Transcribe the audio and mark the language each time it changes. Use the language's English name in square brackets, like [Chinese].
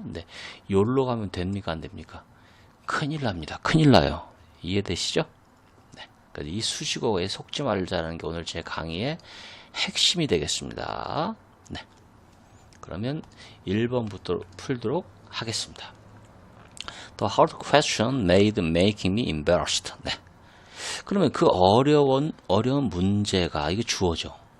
[Korean] 네, 요로 가면 됩니까? 안 됩니까? 큰일 납니다. 큰일 나요. 이해되시죠? 네, 그래서 이 수식어에 속지 말자는 게 오늘 제 강의의 핵심이 되겠습니다. 네. 그러면 1번부터 풀도록 하겠습니다. [English] The hard question made making me embarrassed. [Korean] 네. 그러면 그 어려운 문제가 이게 주어죠.